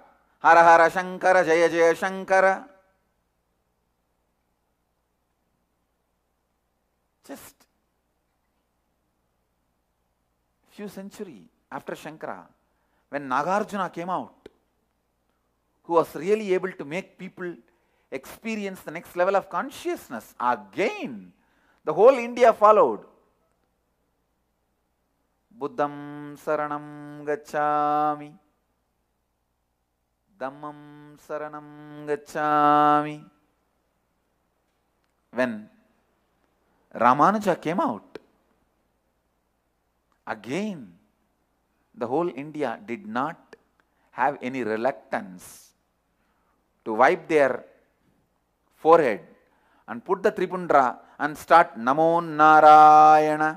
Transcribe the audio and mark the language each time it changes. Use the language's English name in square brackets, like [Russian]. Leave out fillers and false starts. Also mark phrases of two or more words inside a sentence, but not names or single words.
[Sanskrit] Hara Hara Shankara, Jaya Jaya Shankara. [English] Just few centuries after Shankara, when Nagarjuna came out, who was really able to make people experience the next level of consciousness, again the whole India followed. [Pali] Buddham saranam gacchami, Dhammam saranam gacchami. [English] When Ramanuja came out, again the whole India did not have any reluctance to wipe their forehead and put the Tripundra and start [Sanskrit] Namo Narayana.